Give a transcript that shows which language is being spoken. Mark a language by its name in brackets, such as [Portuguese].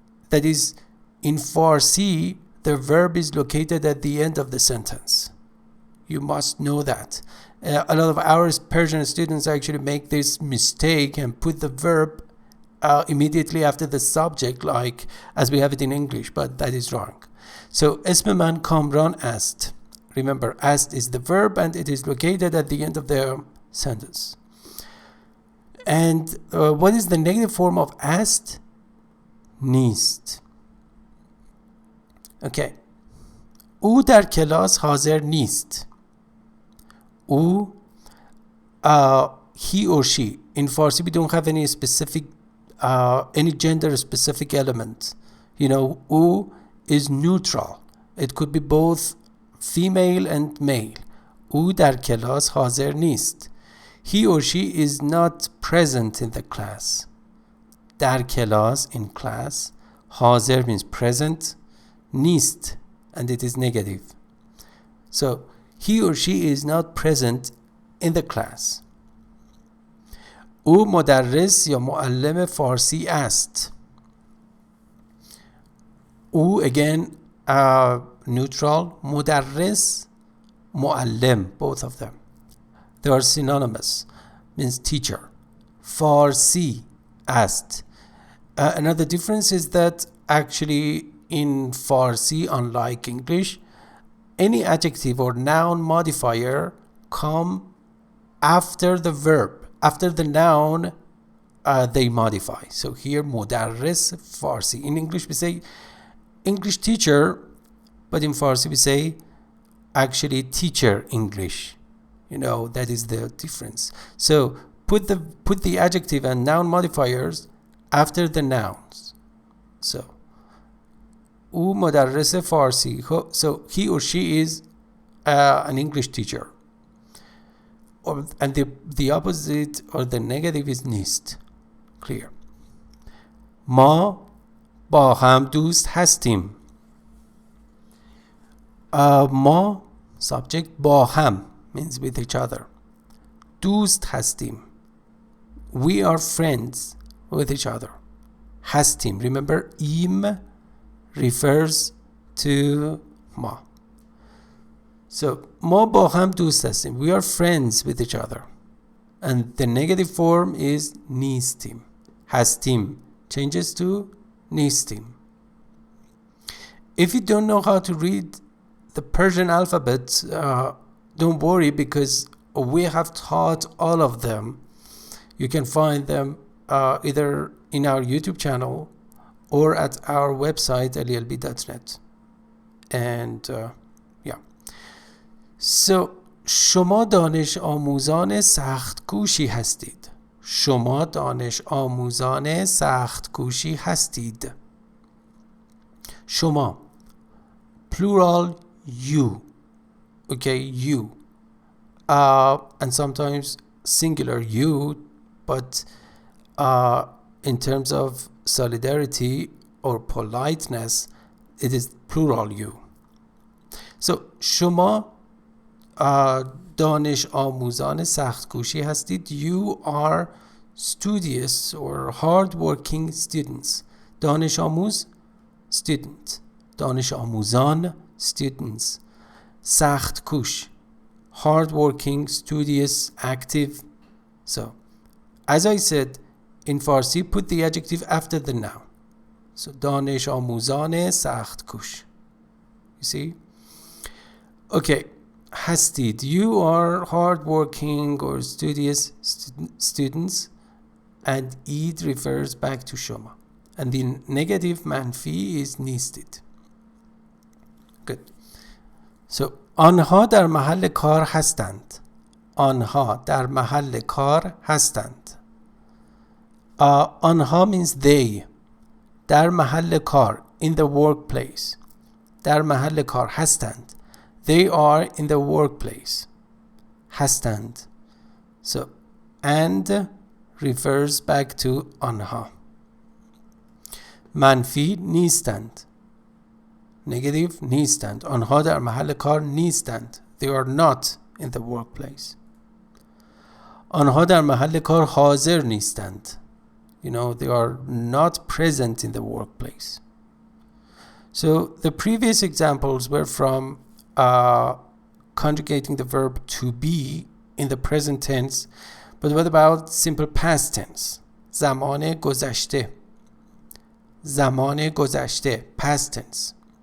[English] That is, in Farsi the verb is located at the end of the sentence. You must know that. A lot of our Persian students actually make this mistake and put the verb immediately after the subject, like as we have it in English, but that is wrong. [Persian] So اسم من کامران است. [English] Remember, است is the verb and it is located at the end of the sentence. And what is the negative form of است? [Persian] نیست. Okay. او در کلاس حاضر نیست. [English] او he or she. In Farsi we don't have any specific any gender specific element. You know, او is neutral. It could be both female and male. [Persian] او در کلاس حاضر نیست. [English] He or she is not present in the class. [Persian] در کلاس, [English] in class. حاضر means present. نیست, and it is negative. So he or she is not present in the class. [Persian] او مدرس یا معلم فارسی است. [English] او, again neutral. مدرس, معلم, both of them. They are synonymous, means teacher. Farsi است. Another difference is that actually in Farsi, unlike English, any adjective or noun modifier come after the verb. After the noun, they modify. So here, مدرس Farsi. In English, we say English teacher, but in Farsi, we say actually teacher English. You know, that is the difference. So put the adjective and noun modifiers after the nouns. [Persian] So او مدرس فارسی. [English] So he or she is an English teacher. And the opposite or the negative is نیست. [Persian] Clear. ما با هم دوست هستیم. [English] ما, subject, با هم means with each other. [Persian] دوست هستیم. [English] We are friends with each other. هستیم. Remember, im refers to ما. [Persian] So ما با هم دوست هستیم. [English] We are friends with each other. And the negative form is نیستیم. هستیم changes to نیستیم. If you don't know how to read the Persian alphabet, don't worry, because we have taught all of them. You can find them either in our YouTube channel or at our website lelb.net. And yeah. [Persian] So شما دانش آموزان سخت کوشی هستید. شما دانش آموزان سخت کوشی هستید. [English] شما, plural, you. Okay, you. And sometimes singular you, but in terms of solidarity or politeness, it is plural you. [Persian] So شما دانش آموزان سخت کوشی هستید. [English] You are studious or hard working students. [Persian] دانش آموز, student. دانش آموزان, students. [English] سخت کوش, hard working, studious, active. So as I said, in Farsi, put the adjective after the noun. [Persian] So دانش آموزان سخت کوش. [English] You see? Okay. هستید. You are hardworking or studious students, and id refers back to شما. And the negative منفی is نیستید. Good. [Persian] So آنها در محل کار هستند. آنها در محل کار هستند. آنها [English] means they. [Persian] در محل کار, [English] in the workplace. [Persian] در محل کار هستند. [English] They are in the workplace. [Persian] هستند. [English] So, and refers back to آنها. [Persian] منفی نیستند. [English] Negative نیستند. [Persian] آنها در محل کار نیستند. [English] They are not in the workplace. [Persian] آنها در محل کار حاضر نیستند. [English] You know, they are not present in the workplace. So the previous examples were from conjugating the verb to be in the present tense. But what about simple past tense? [Persian] زمان گذشته. زمان گذشته. Past tense.